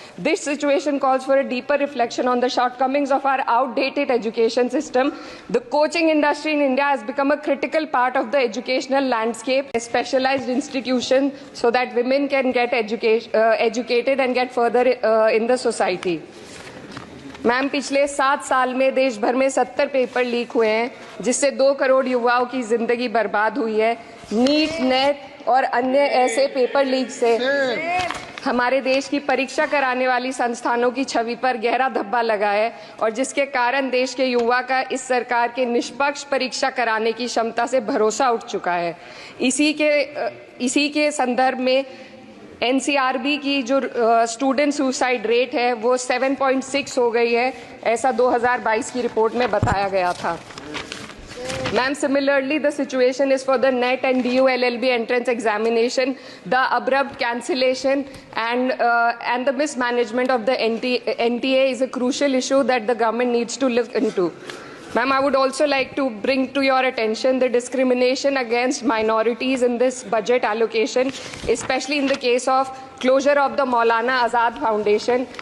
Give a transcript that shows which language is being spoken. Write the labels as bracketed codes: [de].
[en] This situation calls for a deeper reflection on the shortcomings of our outdated education system. The coaching industry in India has become a critical part of the educational landscape, a specialized institution so that women can get educated and get further in the society. [hi] Ma'am पिछले 7 साल में देश भर में 70 paper leak हुए हैं, जिससे 2 करोड़ युवाओं की जिंदगी बर्बाद हुई है। नीट, नेट और अन्य ऐसे पेपर लीक से हमारे देश की परीक्षा कराने वाली संस्थानों की छवि पर गहरा धब्बा लगा है और जिसके कारण देश के युवा का इस सरकार के निष्पक्ष परीक्षा कराने की क्षमता से भरोसा उठ चुका है। इसी के संदर्भ में एनसीआरबी की जो स्टूडेंट सुसाइड रेट है वो 7.6 हो गई है, ऐसा 2022 की रिपोर्ट में बताया गया था। [en] Ma'am, similarly, the situation is for the NET and DU LLB entrance examination. The abrupt cancellation and the mismanagement of the NTA is a crucial issue that the government needs to look into. Ma'am, I would also like to bring to your attention the discrimination against minorities in this budget allocation, especially in the case of closure of the Maulana Azad Foundation.